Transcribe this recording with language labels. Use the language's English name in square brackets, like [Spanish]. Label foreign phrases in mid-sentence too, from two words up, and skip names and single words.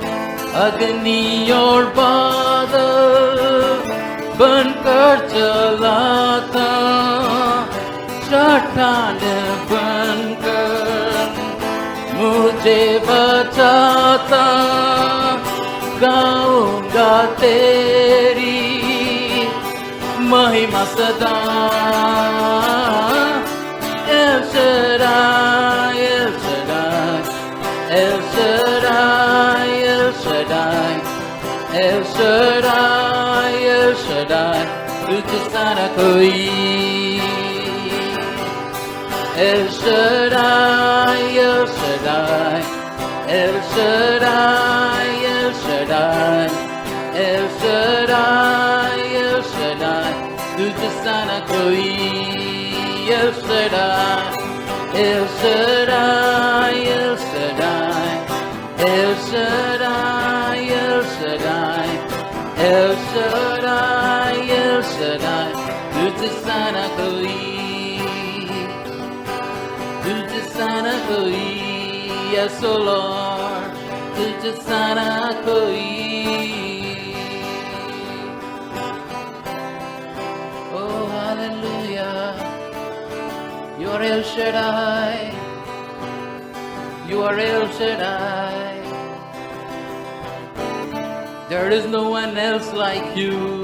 [Hindi] अग्नि और बादल बनकर चलाता. चट्टान बनकर मुझे बचाता. गाऊंगा तेरी महिमा सदा. El Shaddai, El Shaddai, El Shaddai, El Shaddai, El Shaddai, El Shaddai, तुझ सा ना कोई. El Shaddai, El Shaddai, El Shaddai, El Shaddai, El Shaddai, El Shaddai, तुझ सा ना कोई. El Shaddai, El Shaddai, El Shaddai, El Shaddai, El Shaddai, El Shaddai, El Shaddai, तुझ सा ना कोई. तुझ सा ना कोई. [English] Yes, O Lord, [Hindi] तुझ सा ना कोई। [English] Oh, hallelujah. You are El Shaddai. You are El Shaddai. There is no one else like you.